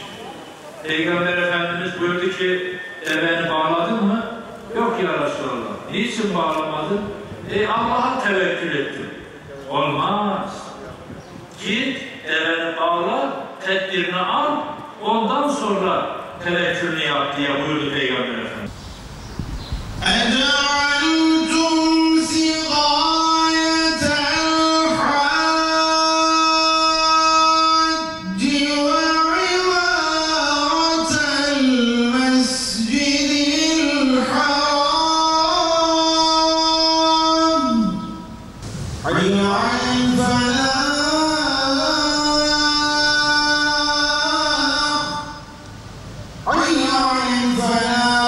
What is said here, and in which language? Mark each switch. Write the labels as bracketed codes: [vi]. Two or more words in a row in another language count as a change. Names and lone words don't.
[tr] Peygamber Efendimiz buyurdu ki, deveni bağladın mı? Yok [ar] يا رسول الله. [tr] Niçin bağlamadın? Allah'a tevekkül ettim. Olmaz. Git, deveni bağla, tedbirini al, ondan sonra tevekkülünü yap diye buyurdu Peygamber Efendimiz. [ar] أجعلتم سقاية الحاج وعمارة المسجد الحرام حي على الفلاح حي على الفلاح.